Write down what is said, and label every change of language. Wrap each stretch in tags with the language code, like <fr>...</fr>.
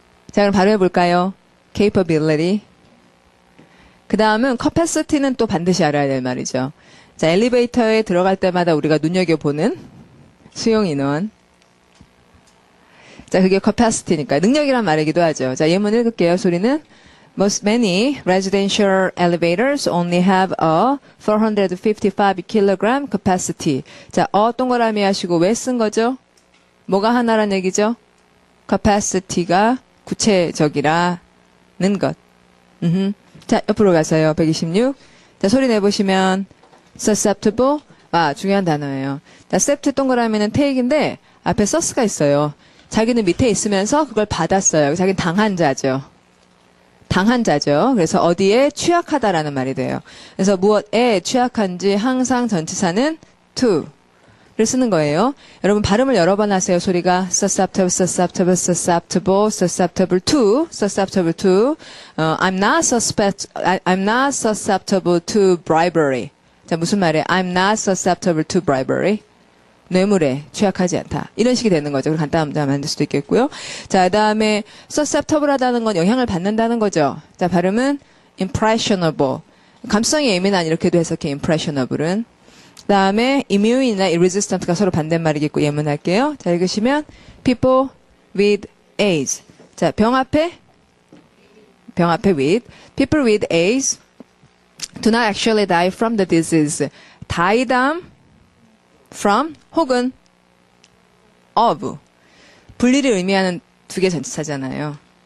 <ko>자, 그럼 발음해 볼까요? capability. 그 다음은 capacity는 또 반드시 알아야 될 말이죠. 자, 엘리베이터에 들어갈 때마다 우리가 눈여겨보는 수용 인원. 자, 그게 capacity니까 능력이란 말이기도 하죠. 자, 예문 읽을게요. 소리는</ko> <en>Most many residential elevators only have a 455 kilogram capacity.</en> <ko>자, 동그라미 하시고 왜 쓴 거죠? 뭐가 하나란 얘기죠? capacity가 구체적이라는 것. 자, 옆으로 가서요. 126. 자, 소리 내보시면 susceptible. 중요한 단어예요. 자, sept 동그라미는 take인데 앞에 sus가 있어요. 자기는 밑에 있으면서 그걸 받았어요. 자기는 당한 자죠. 당한 자죠. 그래서 어디에 취약하다라는 말이 돼요. 그래서 무엇에 취약한지 항상 전치사는 to를 쓰는 거예요. 여러분 발음을 여러 번 하세요. 소리가</ko> <en>susceptible, susceptible, susceptible, susceptible to, susceptible to. I'm not susceptible to bribery.</en> <ko>자, 무슨 말이에요?</ko> <en>I'm not susceptible to bribery.</en> <ko>뇌물에 취약하지 않다. 이런 식이 되는 거죠. 간단하게 만들 수도 있겠고요. 자, 그 다음에 susceptible 하다는 건 영향을 받는다는 거죠. 자, 발음은 impressionable. 감성이 예민한 이렇게도 해석해, impressionable은. 그 다음에 immune이나 resistant가 서로 반대말이겠고 예문할게요. 자, 읽으시면</ko> <en>people with AIDS.</en> <ko>자, 병 앞에</ko> <en>with. people with AIDS do not actually die from the disease.</en> <ko>die from 혹은 of. 분리를 의미하는 두 개 전치사잖아요.</ko>